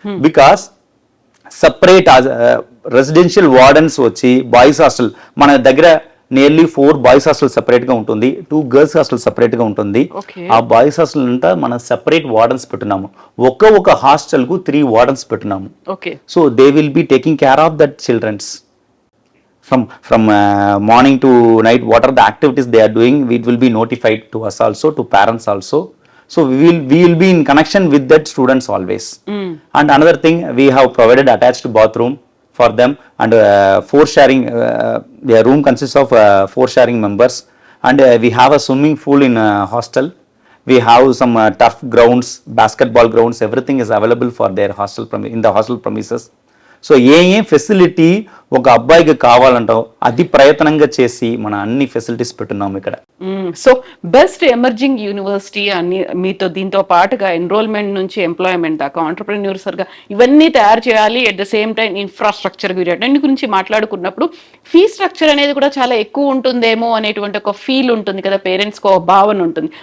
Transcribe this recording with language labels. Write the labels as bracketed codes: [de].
[en] because separate residential wardens [te] వచ్చి boys hostel మన దగ్గర నియర్లీ 4 బాయ్స్ హాస్టల్ సెపరేట్గా ఉంటుంది, 2 గర్ల్స్ హాస్టల్ సెపరేట్గా ఉంటుంది. ఆ బాయ్స్ హాస్టల్ అంతా మనం సెపరేట్ వార్డెన్స్ పెట్టున్నాము. ఒక హాస్టల్కు 3 wardens పెట్టున్నాము. [en] So they will be taking care of that childrens from morning to night. What are the activities they are doing, it will be notified to us also, to parents also. So we will be in connection with that students always. And another thing, we have provided attached bathroom for them, and 4 sharing, their room consists of 4 sharing members, and we have a swimming pool in hostel. We have some turf grounds, basketball grounds, everything is available for their hostel in the hostel premises. [te] So ఏ facility ఒక అబ్బాయికి కావాలంటావు అది ప్రయత్నంగా చేసి మన అన్ని facilities పెట్టున్నాము ఇక్కడ. So [en] best emerging university [te] అని మీతో దీంతో పాటుగా ఎన్రోల్మెంట్ నుంచి ఎంప్లాయ్మెంట్ దాకా ఆంటర్ప్రెన్యూర్స్గా ఇవన్నీ తయారు చేయాలి. [en] at the same time [te] infrastructure వీటన్నిటి గురించి మాట్లాడుకున్నప్పుడు ఫీ స్ట్రక్చర్ అనేది కూడా చాలా ఎక్కువ ఉంటుందేమో అనేటువంటి ఒక ఫీల్ ఉంటుంది కదా, పేరెంట్స్కి ఒక భావన ఉంటుంది.